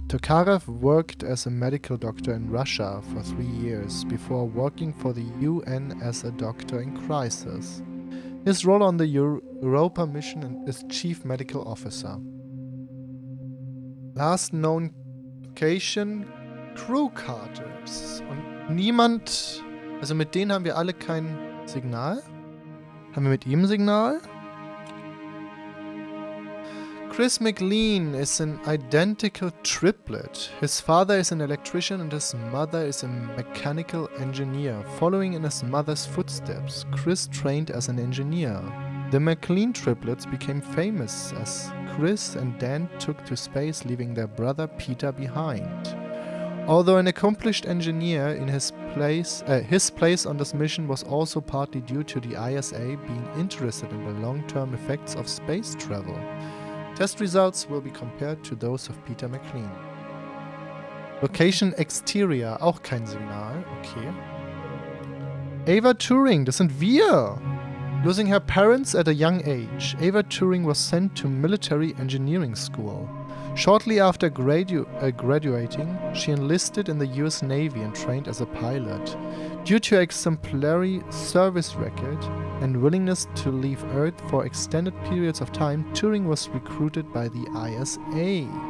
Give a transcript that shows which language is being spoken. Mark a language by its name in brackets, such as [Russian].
[English] Tokarev worked as a medical doctor in Russia for 3 years before working for the UN as a doctor in crisis. His role on the Europa mission is Chief Medical Officer. Last known location, Crew Carters. [German] Und niemand, also mit denen haben wir alle kein Signal. Haben wir mit ihm ein Signal? [English] Chris McLean is an identical triplet. His father is an electrician and his mother is a mechanical engineer. Following in his mother's footsteps, Chris trained as an engineer. The McLean triplets became famous as Chris and Dan took to space, leaving their brother Peter behind. Although an accomplished engineer, in his place on this mission was also partly due to the ISA being interested in the long-term effects of space travel. Test results will be compared to those of Peter McLean. Location Exterior, [German] auch kein Signal, okay. Ava Turing, das sind wir! [English] Losing her parents at a young age, Ava Turing was sent to military engineering school. Shortly after graduating, she enlisted in the US Navy and trained as a pilot. Due to her exemplary service record and willingness to leave Earth for extended periods of time, Turing was recruited by the ISA.